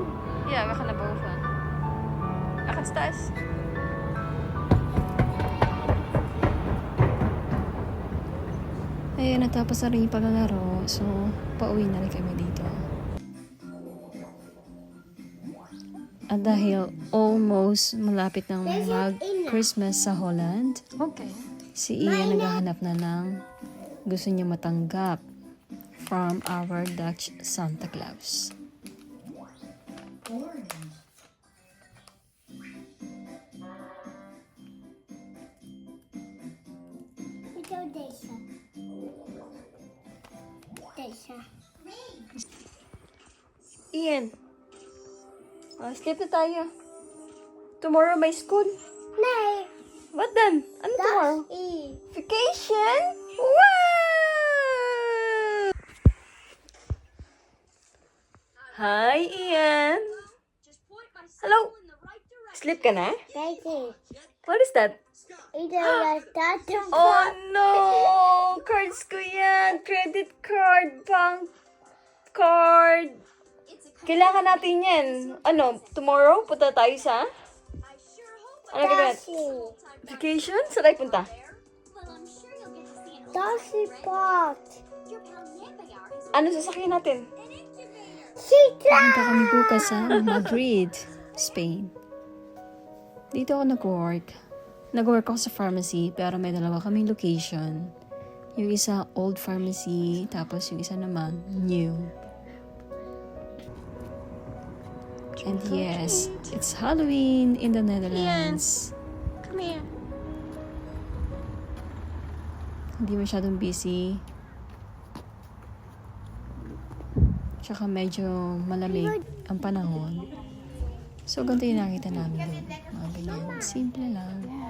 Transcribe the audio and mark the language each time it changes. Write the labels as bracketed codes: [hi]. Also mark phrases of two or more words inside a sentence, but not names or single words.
[nl] Ja, we gaan naar boven. We gaan thuis. [tl] Ayun, natapos na rin yung paglalaro. So, pauwi na rin kami dito. At dahil almost malapit ng mag-Christmas sa Holland, si Ian naghahanap na ng gusto niya matanggap [en] from our Dutch Santa Claus. [nl] Ik wil deze. Deze. [tl] Ian, sleep na tayo. Tomorrow may school. [nl] Nee, [en] What then? Ano tomorrow? [nl] dat is. [en] Vacation? Wow! Hi, Ian. [tl] Hello. Sleep ka na? [nl] Kijk eens. [en] What is that? [nl] Iedereen staat te [en] Oh no! Cards [tl] ko yan. [en] Credit card, bank card. [tl] Kailangan natin yan. Ano, tomorrow punta tayo sa? Ano gagawin? Vacation? Saan tayo punta? Taxipark. Ano sasakyan natin? Citra. Punta kami bukas sa Madrid, Spain. Dito ako nag-work. Nag-work ako sa pharmacy, pero may dalawa kaming location. Yung isa, [en] old pharmacy, [tl] tapos yung isa naman, new. [en] And yes, it's Halloween in the Netherlands. Come here. [tl] Hindi masyadong busy. Tsaka medyo malamig ang panahon. So, ganito yung nakita namin. Mga ganyan. Simple lang.